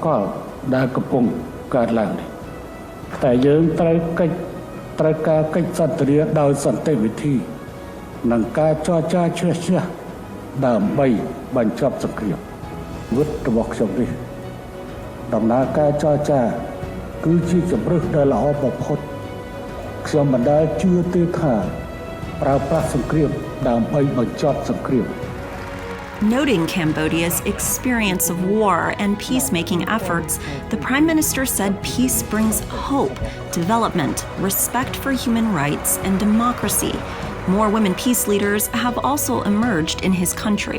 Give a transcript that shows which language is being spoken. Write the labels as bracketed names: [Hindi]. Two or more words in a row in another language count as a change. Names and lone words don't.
[Khmer] លដែលកំពុងកើតឡើងនេះតែយើងត្រូវការកិច្ចសន្ទនាដោយសន្តិវិធីនិងការចរចាជ្រះជ្រះ ដើម្បីបញ្ចប់សង្គ្រាមវិតរបស់ខ្ញុំនេះដំណើរការចរចាគឺជាជំរើសដ៏ល្អបំផុតខ្ញុំមិនដែលជឿទេថាប្រើប្រាស់សង្គ្រាមដើម្បីបញ្ចប់សង្គ្រាម [English] Noting Cambodia's experience of war and peacemaking efforts, the Prime Minister said peace brings hope, development, respect for human rights, and democracy. More women peace leaders have also emerged in his country.